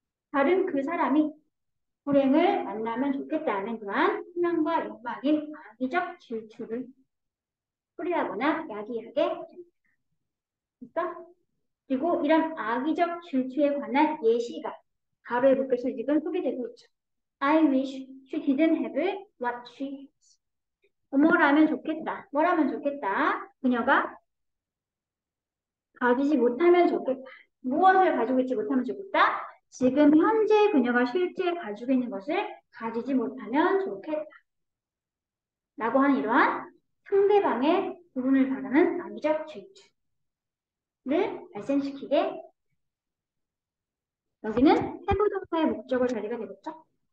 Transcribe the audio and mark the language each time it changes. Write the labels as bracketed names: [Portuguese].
[Korean] 다른 그 사람이 불행을 만나면 좋겠다는 그러한 희망과 욕망인 악의적 질투를 뿌리하거나 야기하게 됩니다. 됐어? 그리고 이런 악의적 질투에 관한 예시가 가로에 묶여서 지금 소개되고 있죠. [English] I wish she didn't have what she has. [Korean] 뭐라면 좋겠다. 뭐라면 좋겠다. 그녀가 가지지 못하면 좋겠다. 무엇을 가지고 있지 못하면 좋겠다? 지금 현재 그녀가 실제 가지고 있는 것을 가지지 못하면 좋겠다. 라고 하는 이러한 상대방의 부분을 바라는 악의적 질투를 발생시키게 여기는 have 동사의 목적어 자리가 되겠죠?